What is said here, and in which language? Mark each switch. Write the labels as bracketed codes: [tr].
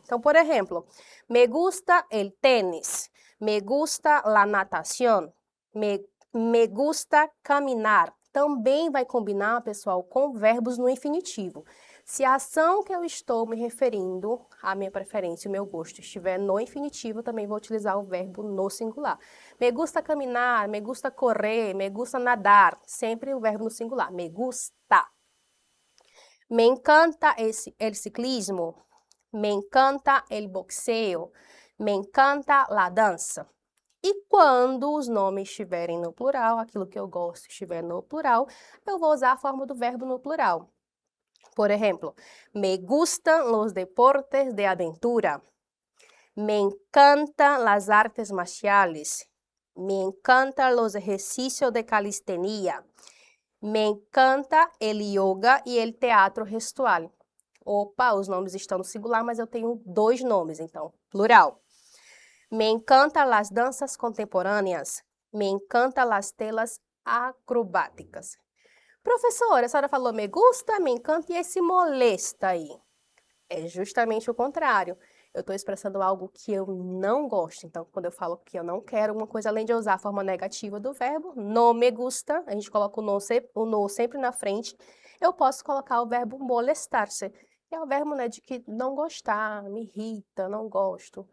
[pt] Então, por exemplo, [es] me gusta el tenis, me gusta la natación, me gusta caminar. [pt] Também vai combinar, pessoal, com verbos no infinitivo. Se a ação que eu estou me referindo, a minha preferência, o meu gosto, estiver no infinitivo, também vou utilizar o verbo no singular. [es] Me gusta caminar, me gusta correr, me gusta nadar. [pt] Sempre o verbo no singular. [es] Me gusta. Me encanta el ciclismo. Me encanta el boxeo. Me encanta la dança. [pt] E quando os nomes estiverem no plural, aquilo que eu gosto estiver no plural, eu vou usar a forma do verbo no plural. Por exemplo, [es] me gustan los deportes de aventura. Me encantan las artes marciales. Me encantan los ejercicios de calistenia. Me encanta el yoga e el teatro gestual. [pt] Opa, os nomes estão no singular, mas eu tenho dois nomes, então, plural. [es] Me encantan las danças contemporâneas. Me encantan las telas acrobáticas. [pt] Professora, a senhora falou me gusta, me encanta e esse molesta aí. É justamente o contrário. Eu estou expressando algo que eu não gosto. Então, quando eu falo que eu não quero uma coisa, além de eu usar a forma negativa do verbo, [es] no me gusta, [pt] a gente coloca o no sempre na frente, eu posso colocar o verbo molestar-se, que é o verbo, né, de que não gostar, me irrita, não gosto.